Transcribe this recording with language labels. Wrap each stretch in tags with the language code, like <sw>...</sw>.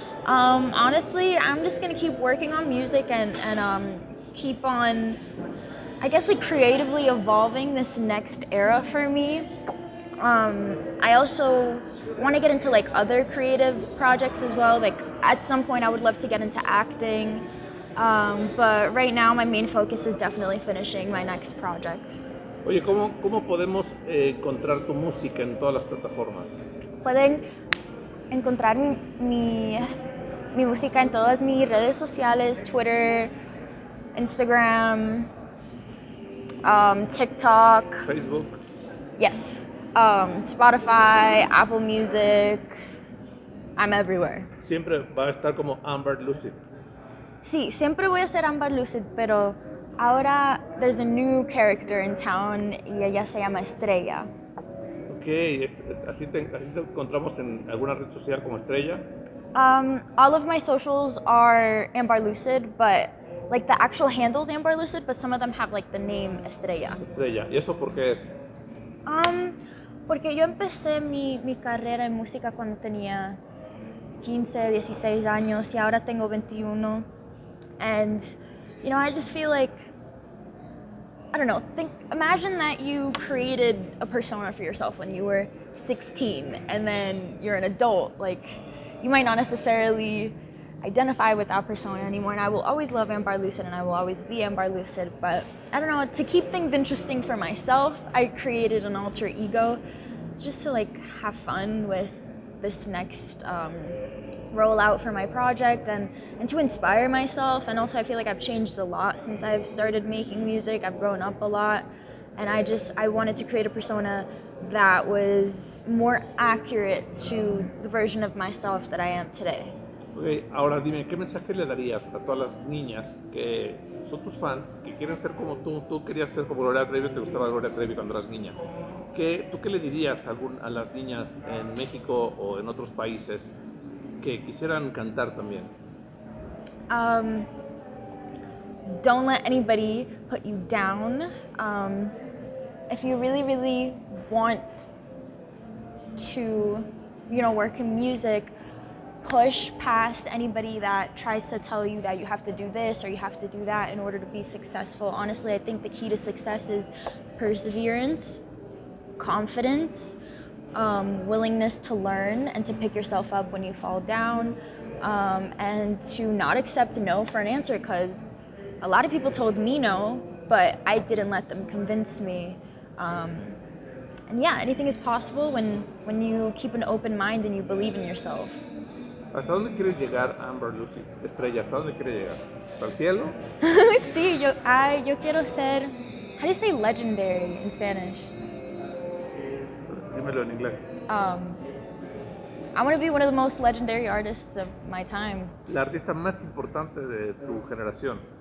<en>Honestly, I'm just gonna keep working on music and keep on, I guess, like creatively evolving this next era for me. I also want to get into like other creative projects as well. Like at some point I would love to get into acting. But right now my main focus is definitely finishing my next project.</en> <es>Oye, ¿cómo podemos encontrar tu música en todas las plataformas? Pueden encontrar mi música en todas mis redes sociales, Twitter, Instagram, TikTok. Facebook.</es> <en>Yes. Spotify, Apple Music. I'm everywhere.</en> <es>Siempre va a estar como Ambar Lucid. Sí, siempre voy a ser Ambar Lucid, pero ahora</es> <en>there's a new character in town</en> <es>y ella se llama Estrella. Ok, así te encontramos en alguna red social como Estrella.</es> <en>All of my socials are Ambar Lucid, but like the actual handle's Ambar Lucid, but some of them have like the name Estrella.</en> <es>Estrella, ¿y eso por qué es? Porque yo empecé mi carrera en música cuando tenía 15, 16 años y ahora tengo 21.</es> <en>And, you know, I just feel like, I don't know, imagine that you created a persona for yourself when you were 16 and then you're an adult. Like, you might not necessarily identify with that persona anymore, and I will always love Ambar Lucid and I will always be Ambar Lucid, but I don't know, to keep things interesting for myself, I created an alter ego just to like have fun with this next rollout for my project and to inspire myself. And also I feel like I've changed a lot since I've started making music. I've grown up a lot, and I wanted to create a persona that was more accurate to the version of myself that I am today.</en> <es>Okay, ahora dime, ¿qué mensaje le darías a todas las niñas que son tus fans, que quieren ser como tú querías ser como Gloria Trevi, te gustaba Gloria Trevi cuando eras niña? ¿Tú qué le dirías a las niñas en México o en otros países que quisieran cantar también?</es> <en>Don't let anybody put you down. If you really, really want to, you know, work in music, push past anybody that tries to tell you that you have to do this or you have to do that in order to be successful. Honestly, I think the key to success is perseverance, confidence, willingness to learn and to pick yourself up when you fall down, and to not accept no for an answer, because a lot of people told me no, but I didn't let them convince me. And yeah, anything is possible when you keep an open mind and you believe in yourself.</en> <es>¿Hasta dónde quieres llegar, Ambar Lucid? Estrella, ¿hasta dónde quieres llegar? ¿Hasta el cielo? Sí, yo quiero ser,</es> <en>how do you say legendary in Spanish?</en> <es>Dímelo en inglés.</es> <en>I want to be one of the most legendary artists of my time.</en> <es>La artista más importante de tu generación.</es>